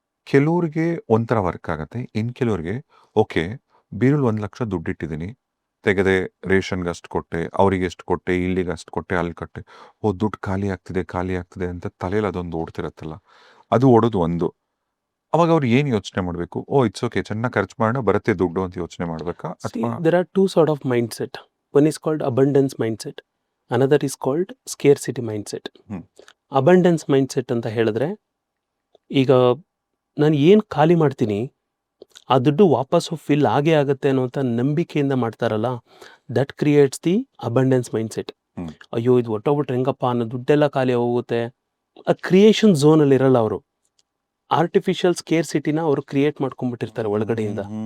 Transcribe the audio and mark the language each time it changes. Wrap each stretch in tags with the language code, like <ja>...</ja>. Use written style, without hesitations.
<kn>ಕೆಲವ್ರಿಗೆ ಒಂಥರ ವರ್ಕ್ ಆಗತ್ತೆ, ಇನ್ ಕೆಲವ್ರಿಗೆ ಓಕೆ ಬೀರಲ್ಲಿ 1,00,000 ದುಡ್ಡಿಟ್ಟಿದ್ದೀನಿ, ತೆಗೆದೆ ರೇಷನ್ಗೆ ಅಷ್ಟು ಕೊಟ್ಟೆ, ಅವರಿಗೆ ಎಷ್ಟು ಕೊಟ್ಟೆ, ಇಲ್ಲಿಗೆ ಅಷ್ಟು ಕೊಟ್ಟೆ, ಅಲ್ಲಿ ಕಟ್ಟೆ, ದುಡ್ಡು ಖಾಲಿ ಆಗ್ತಿದೆ ಅಂತ ತಲೆಯಲ್ಲಿ ಅದೊಂದು ಓಡ್ತಿರತ್ತಲ್ಲ, ಅದು ಓಡೋದು ಒಂದು. ಅವಾಗ ಅವ್ರು ಏನು ಯೋಚನೆ ಮಾಡಬೇಕು?</kn> <en>it's okay,</en> <kn>ಚೆನ್ನಾಗಿ ಖರ್ಚು ಮಾಡೋಣ, ಬರುತ್ತೆ ದುಡ್ಡು ಅಂತ ಯೋಚನೆ ಮಾಡ್ಬೇಕಾ? ಅಥವಾ</kn> <en>There are 2 sort of mindset. One is called abundance mindset, another is called scarcity mindset.</en> <kn>Abundance mindset ಅಂತ ಹೇಳಿದ್ರೆ, ಈಗ ನಾನು ಏನು ಖಾಲಿ ಮಾಡ್ತೀನಿ ಆ ದುಡ್ಡು ವಾಪಸ್ಸು ಫಿಲ್ ಆಗೇ ಆಗುತ್ತೆ ಅನ್ನೋಂಥ ನಂಬಿಕೆಯಿಂದ ಮಾಡ್ತಾರಲ್ಲ,</kn> <en>That creates the abundance mindset.</en> <kn>ಅಯ್ಯೋ ಇದು ಒಟ್ಟೋಗ್ಬಿಟ್ರೆ ಹೆಂಗಪ್ಪ ಅನ್ನೋ, ದುಡ್ಡೆಲ್ಲ ಖಾಲಿ ಹೋಗುತ್ತೆ. ಆ ಕ್ರಿಯೇಷನ್ ಝೋನಲ್ಲಿ ಇರಲ್ಲ ಅವರು, ಆರ್ಟಿಫಿಷಿಯಲ್ ಸ್ಕೇರ್ಸಿಟಿನ ಅವರು ಕ್ರಿಯೇಟ್ ಮಾಡ್ಕೊಂಡ್ಬಿಟ್ಟಿರ್ತಾರೆ ಒಳಗಡೆಯಿಂದ.</kn>